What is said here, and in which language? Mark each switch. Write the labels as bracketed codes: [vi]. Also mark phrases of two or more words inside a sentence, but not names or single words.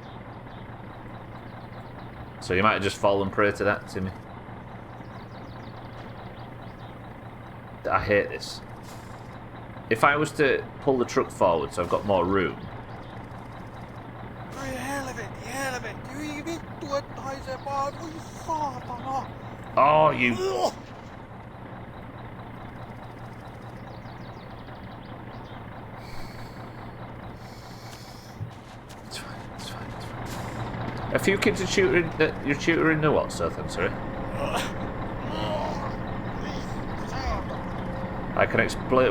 [en] So you might have just fallen prey to that, Timmy. I hate this. If I was to pull the truck forward so I've got more room, [fi] helvetti, hyi vittu, että haisee vaan, voi saatana. [en] Oh, you... It's fine, it's fine, it's fine. A few kids are tutoring... you're tutoring the what, Seth? I'm sorry. I can explain...